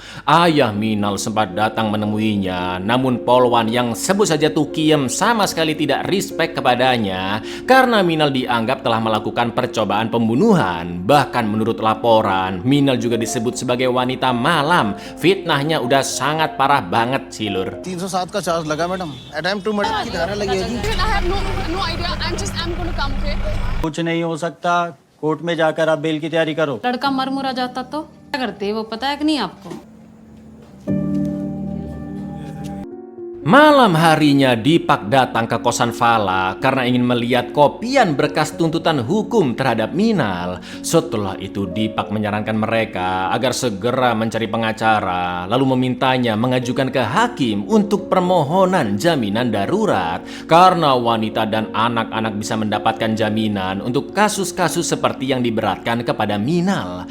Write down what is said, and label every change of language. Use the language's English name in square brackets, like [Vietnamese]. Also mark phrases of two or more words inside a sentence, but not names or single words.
[Indonesian] Ayah Minal sempat datang menemuinya, namun Polwan yang sebut saja Tukiem sama sekali tidak respect kepadanya karena Minal dianggap telah melakukan percobaan pembunuhan. Bahkan menurut laporan, Minal juga disebut sebagai wanita malam. Fitnahnya udah sangat parah banget sih lur. [Hindi] 307 का चार्ज लगा मैडम [English] attempt to murder [Hindi] की धारा लगेगी [English] I have no idea. I'm going to come, okay? [Hindi] कुछ नहीं हो सकता कोर्ट में जाकर आप बेल की तैयारी करो लड़का मर मुरा जाता तो क्या करते वो पता है कि नहीं आपको? [Indonesian] Malam harinya Deepak datang ke kosan Fala karena ingin melihat kopian berkas tuntutan hukum terhadap Minal. Setelah itu Deepak menyarankan mereka agar segera mencari pengacara, lalu memintanya mengajukan ke hakim untuk permohonan jaminan darurat karena wanita dan anak-anak bisa mendapatkan jaminan untuk kasus-kasus seperti yang diberatkan kepada Minal.